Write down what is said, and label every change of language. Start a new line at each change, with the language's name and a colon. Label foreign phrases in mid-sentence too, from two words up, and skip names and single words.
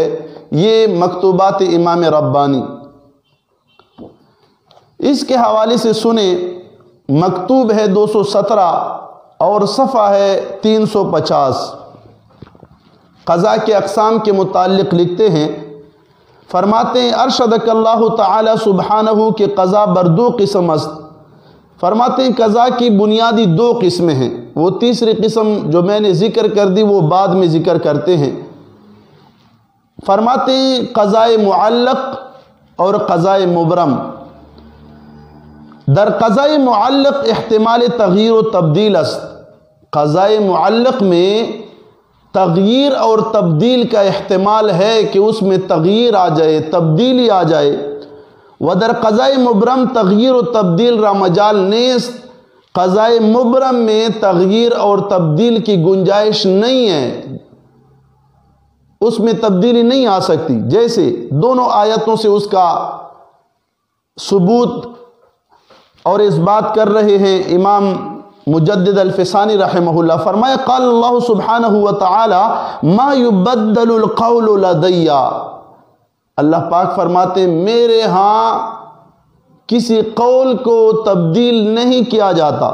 Urdu: یہ مکتوبات امام ربانی، اس کے حوالے سے سنیں۔ مکتوب ہے 217 اور صفحہ ہے 350۔ قضاء کے اقسام کے متعلق لکھتے ہیں، فرماتے ہیں:
Arabic: ارشدک اللہ تعالی سبحانہ
Urdu: کہ
Persian: قضاء بر 2 قسم است۔
Urdu: فرماتے ہیں قضاء کی بنیادی 2 قسمیں ہیں۔ وہ تیسری قسم جو میں نے ذکر کر دی وہ بعد میں ذکر کرتے ہیں۔ فرماتے ہیں قضاء معلق اور قضاء مبرم۔
Persian: در قضاء معلق احتمال تغییر و تبدیل است۔
Urdu: قضاء معلق میں تغییر اور تبدیل کا احتمال ہے کہ اس میں تغییر آ جائے، تبدیلی آ جائے۔
Persian: ودر قضاء مبرم تغییر و تبدیل را مجال نیست۔
Urdu: قضاء مبرم میں تغییر اور تبدیل کی گنجائش نہیں ہے۔ اس میں تبدیلی نہیں آ سکتی، جیسے دونوں آیتوں سے اس کا ثبوت اور اس بات کر رہے ہیں امام مجدد الفسانی
Arabic: رحمہ اللہ،
Urdu: فرمایا
Arabic: قال اللہ سبحانہ وتعالی ما یبدل القول لدی،
Urdu: اللہ پاک فرماتے ہیں میرے ہاں کسی قول کو تبدیل نہیں کیا جاتا۔